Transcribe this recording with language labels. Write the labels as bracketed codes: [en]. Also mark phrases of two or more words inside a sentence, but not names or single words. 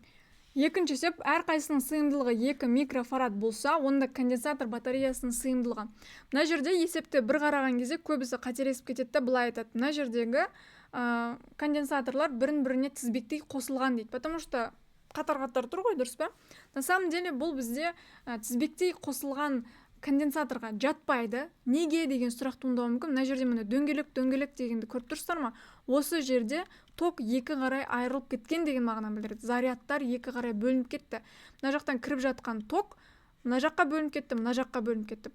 [kk] Екінші есеп, әрқайсының сыйымдылығы 2 микрофарад болса, онда конденсатор батареясының сыйымдылығы. Мына жерде есепті бір қараған кезде көбісі қателесіп кетеді, былай айтады. Мына жердегі конденсаторлар бірін-біріне тізбектей қосылған дейді. [ru] Потому что [kk] қатар-қатар тұр ғой, дұрыс па? [ru] На самом деле [kk] бұл бізде тізбектей қосылған конденсаторға жатпайды. Неге деген сұрақ туындауы мүмкін. Мына жерде міне дөңгелек дегенді көріп тұрсыздар ма? Осы жерде ток 2 қарай айырылып кеткен деген мағынаны білдіреді. Зарядтар 2 қарай бөлініп кетті. Мына жақтан кіріп жатқан ток мына жаққа бөлініп кетті, мына жаққа бөлініп кетті.